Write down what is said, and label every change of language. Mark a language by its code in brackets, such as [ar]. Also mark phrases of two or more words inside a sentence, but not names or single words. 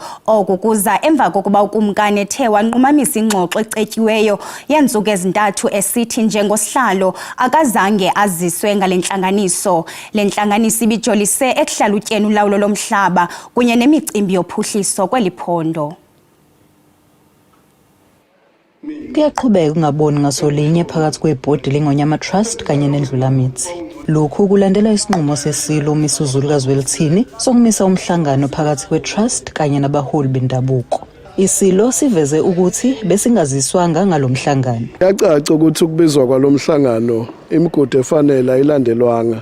[xh] Oku kuza emva kokuba ukumkani ethe wanqumamisa ingxoxo ecetyiweyo yeentsuku ezintathu esithi njengosihlalo akazange aziswe ngale ntlanganiso. Le ntlanganiso ibijolise ekuhlalutyeni ulawulo lomhlaba kunye nemicimbi yophuhliso kweli phondo. [zu] Kuyaqhubeka ungaboni ngasolinye phakathi kwebhodi leNgonyama Trust kanye neNdlulamitsi. Lokhu kulandela isinqumo sesilo uMisuzulu kaZwelithini sokumisa umhlangano phakathi kweTrust kanye nabaholi bendabuko. Isilo siveze ukuthi besingaziswanga ngalomhlangano. Yacaca ukuthi ukubizwa kwalomhlangano imigudu efanele ayilandelwanga.